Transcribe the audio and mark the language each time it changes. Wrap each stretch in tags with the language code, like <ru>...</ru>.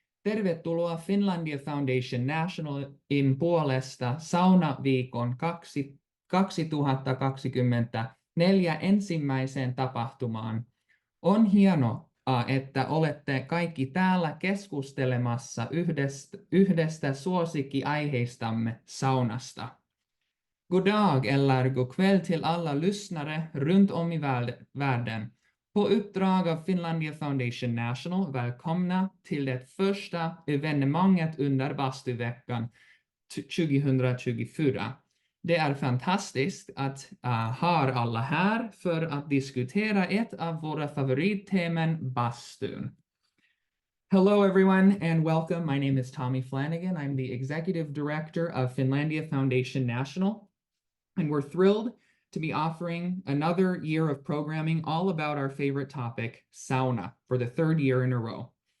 <fi>Tervetuloa Finlandia Foundation Nationalin puolesta Sauna-viikon 2024 ensimmäiseen tapahtumaan. On hienoa, että olette kaikki täällä keskustelemassa yhdestä suosikkiaiheistamme saunasta.</fi> <sv>God dag eller god kväll till alla lyssnare runt om i världen. På uppdrag av Finlandia Foundation National välkomna till det första evenemanget under bastuveckan 2024. Det är fantastiskt att ha alla här för att diskutera ett av våra favoritteman, bastun.</sv> <en>Hello, everyone, and welcome. My name is Tommy Flanagan. I'm the Executive Director of Finlandia Foundation National, and we're thrilled to be offering another year of programming all about our favorite topic, sauna, for the third year in a row.</en>